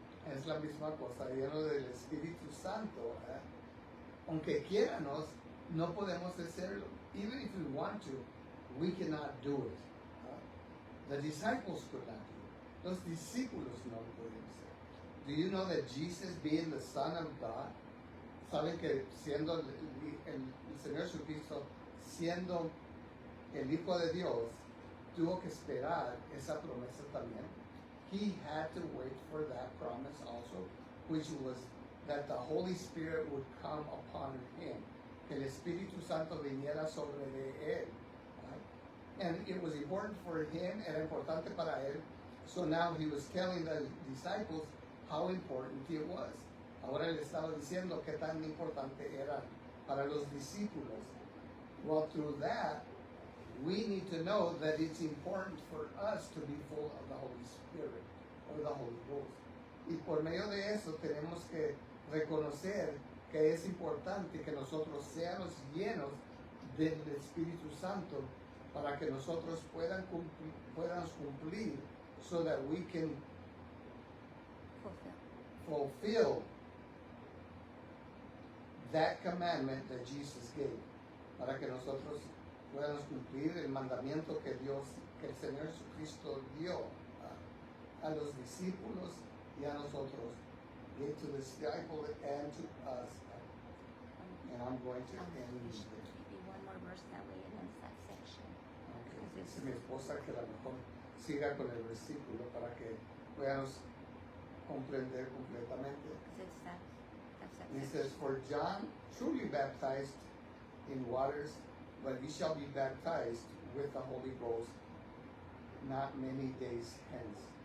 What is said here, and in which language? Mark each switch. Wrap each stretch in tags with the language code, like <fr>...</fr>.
<es>Es la misma cosa, lleno del Espíritu Santo. Aunque quieranos, no podemos hacerlo.</es> <en>Even if we want to, we cannot do it. The disciples could not do it.</en> <es>Los discípulos no lo podían hacer.</es> <en>Do you know that Jesus, being the Son of God,</en> <es>saben que siendo el Señor Jesucristo, siendo el Hijo de Dios, tuvo que esperar esa promesa también?</es> <en>He had to wait for that promise also, which was that the Holy Spirit would come upon him.</en> <es>Que el Espíritu Santo viniera sobre de él.</es> <en>Right? And it was important for him,</en> <es>era importante para él.</es> <en>So now he was telling the disciples how important it was.</en> <es>Ahora le estaba diciendo qué tan importante era para los discípulos.</es> <en>Well, through that, we need to know that it's important for us to be full of the Holy Spirit or the Holy Ghost.</en> <es>Y por medio de eso tenemos que reconocer que es importante que nosotros seamos llenos del Espíritu Santo para que nosotros podamos cumplir</es> <en>so that we can fulfill that commandment that Jesus gave.</en> <es>Para que nosotros podamos cumplir el mandamiento que el Señor Jesucristo dio a los discípulos y a nosotros,</es> <en>gave to the disciples and to us. And I'm going to end there. Maybe one more verse that way and ends that section. Okay.</en> <es>Dice mi esposa que a lo mejor siga con el versículo para que podamos comprender completamente.</es> <en>Because it's that's He section. says, for John truly baptized in waters, but he shall be baptized with the Holy Ghost not many days hence.</en>